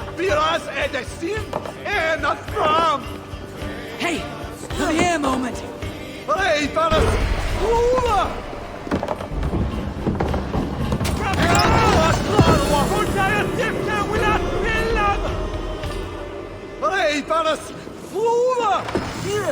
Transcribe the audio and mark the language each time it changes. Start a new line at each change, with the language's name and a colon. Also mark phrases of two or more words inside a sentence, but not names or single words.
English: Iras edestin en afram! Hey! Come here a moment! Hey, Paras! Ula! Hey, Paras! Ula! Here!